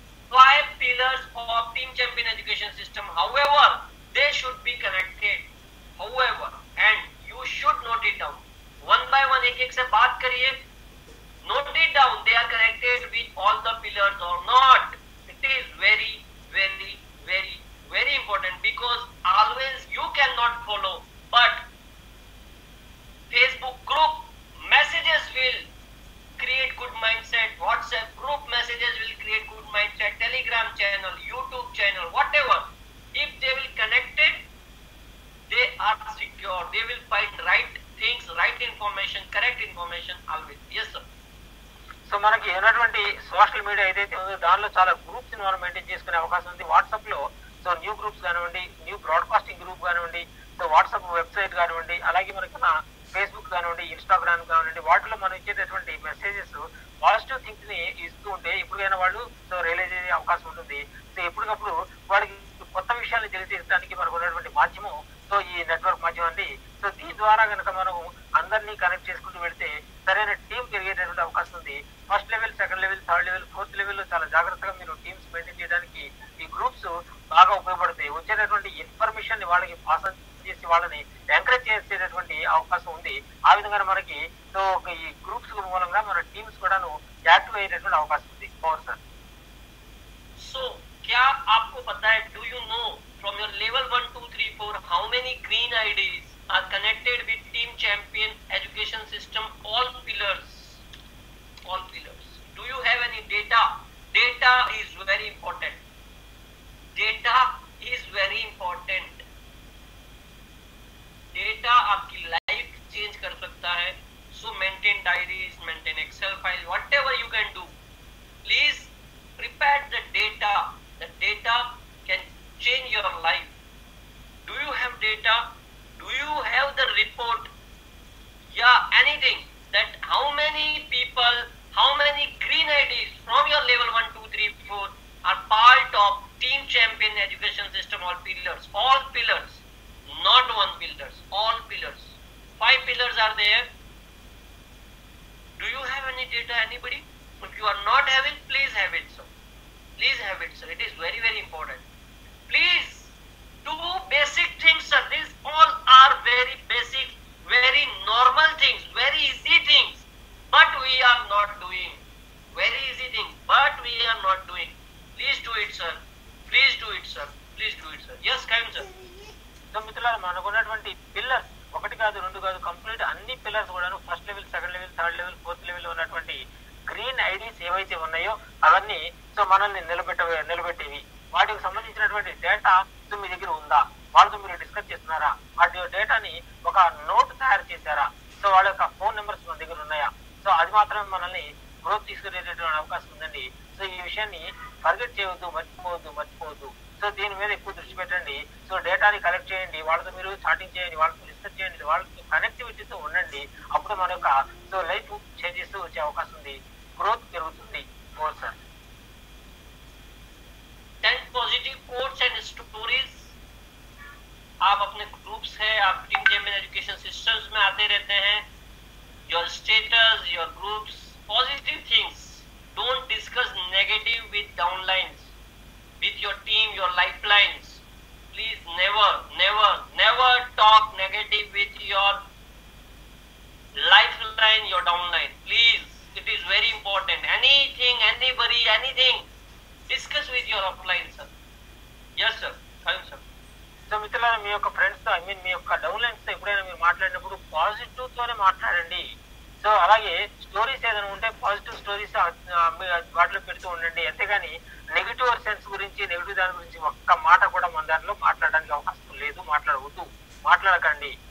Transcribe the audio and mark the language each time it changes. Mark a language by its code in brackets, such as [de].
[en] 5 pillars of team champion education system. However, they should be connected. However, and you should note it down. One by one, [hi] एक से बात करिए. [en] Note it down. They are connected with all the pillars or not. It is very, very, very, very important, because always you cannot follow, but Facebook group messages will create good mindset. WhatsApp group messages will create good mindset. Telegram channel, YouTube channel, whatever. If they will connect it, they are secure. They will find right things, right information, correct information always. Yes, sir. [te] So మనకి ఉన్నటువంటి social media ఏదైతే ఉందో దానిలో చాలా groups ని మనం maintain చేసుకునే అవకాశం ఉంది. వాట్సాప్ లో సో న్యూ గ్రూప్స్ కానివ్వండి, న్యూ బ్రాడ్కాస్టింగ్ గ్రూప్ కానివ్వండి, సో వాట్సాప్ వెబ్సైట్ కానివ్వండి, అలాగే మనకున్న ఫేస్బుక్ కానివ్వండి, ఇన్స్టాగ్రామ్ కానివ్వండి, వాటిలో మనం ఇచ్చేటటువంటి మెసేజెస్ పాజిటివ్ థింగ్స్ ని ఇస్తూ ఉంటే ఇప్పటికైనా వాళ్ళు సో రియలైజ్ అయ్యే అవకాశం ఉంటుంది. సో ఎప్పటికప్పుడు వాళ్ళకి కొత్త విషయాన్ని తెలియజేయడానికి మనకు ఉన్నటువంటి మాధ్యమం సో ఈ నెట్వర్క్ మాధ్యమం అండి. సో దీని ద్వారా కనుక మనం అందరినీ కనెక్ట్ చేసుకుంటూ వెళ్తే సరైన టీం పెరిగేటటువంటి అవకాశం ఉంది. First level, second level, third level, fourth level లో చాలా జాగ్రత్తగా మీరు టీమ్స్ మెయింటైన్ చేయడానికి ఈ గ్రూప్స్ బాగా ఉపయోగపడతాయి. వచ్చేటటువంటి ఇన్ఫర్మేషన్ ని వాళ్ళకి పాస్ చేసి వాళ్ళని ఎంకరేజ్ చేసేటటువంటి అవకాశం ఉంది. ఆ విధంగా మనకి సో ఈ గ్రూప్స్ మూలంగా మన టీమ్స్ కూడాను యాక్టివ్ అయ్యేటటువంటి అవకాశం ఉంది. [en] sir So, [hi] क्या आपको पता है, [en] do you know from your level 1, 2, 3, 4 how many green IDs are connected with Team Champion education system, all pillars? All pillars. Do you have any data? Data is very important. Data is very important. [hi] Data आपकी life change कर सकता है. [en] So maintain diaries, maintain Excel file, whatever you can do. Please prepare the data. The data can change your life. Do you have data? Do you have the report? Yeah, anything. That how many people, how many green IDs from your level 1, 2, 3, 4 are part of Team Champion education system, all pillars. All pillars. Not one pillars. All pillars. 5 pillars are there. Do you have any data, anybody? If you are not having, please have it, sir. Please have it, sir. It is very, very important. Please do basic things, sir. These all are very basic, very normal things, very easy things. But we are not doing. Very easy thing, but we are not doing. Please do it, sir. Please do it, sir. Please do it, sir. Yes, kind sir. [te] So మిత్రులారా మనకున్నటువంటి pillars ఒకటి కాదు, రెండు కాదు, complete అన్ని pillars కూడాను first level, second level, third level, fourth level ఉన్నటువంటి green IDs ఏవైతే ఉన్నాయో అవన్నీ సో మనల్ని నిలబెట్టేవి. వాటికి సంబంధించినటువంటి డేటా సో మీ దగ్గర ఉందా, వాళ్ళతో మీరు డిస్కస్ చేస్తున్నారా, వాటి డేటాని ఒక నోట్ తయారు చేశారా, సో వాళ్ళ యొక్క ఫోన్ నెంబర్స్ మన దగ్గర ఉన్నాయా, సో అది మాత్రమే మనల్ని గ్రోత్ తీసుకునేటటువంటి అవకాశం ఉందండి. సో ఈ విషయాన్ని ఫర్గెట్ చేయవద్దు, మర్చిపోవద్దు. సో దీని మీద ఎక్కువ దృష్టి పెట్టండి. సో డేటాని కలెక్ట్ చేయండి, వాళ్ళతో మీరు చాటింగ్ చేయండి, వాళ్ళతో డిస్కస్ చేయండి, వాళ్ళతో కనెక్టివిటీతో ఉండండి. అప్పుడు మన యొక్క సో లైఫ్ చేంజ్ చేస్తూ వచ్చే అవకాశం ఉంది, గ్రోత్ పెరుగుతుంది. [en] sir [hi] 10 positive quotes and stories आप अपने ग्रुप्स है, आप टीम चैंपियन एजुकेशन सिस्टम्स में आते रहते हैं. [en] Your status, your groups, positive things. Don't discuss negative with downlines, with your team, your lifelines. Please never talk negative with your lifeline, your downline. Please, it is very important. Anything, anybody, anything, discuss with your upline, sir. Yes, sir. Thank you, sir. [te] So మిత్రులారా మీ యొక్క friends తో మీ యొక్క downlines తో ఎప్పుడైనా మీరు మాట్లాడినప్పుడు positive తోనే మాట్లాడండి. సో అలాగే స్టోరీస్ ఏదైనా ఉంటే పాజిటివ్ స్టోరీస్ వాటిలో పెడుతూ ఉండండి. అంతేగాని నెగిటివ్ సెన్స్ గురించి, నెగిటివ్ దాని గురించి ఒక్క మాట కూడా మన దాంట్లో మాట్లాడడానికి అవకాశం లేదు. మాట్లాడకండి.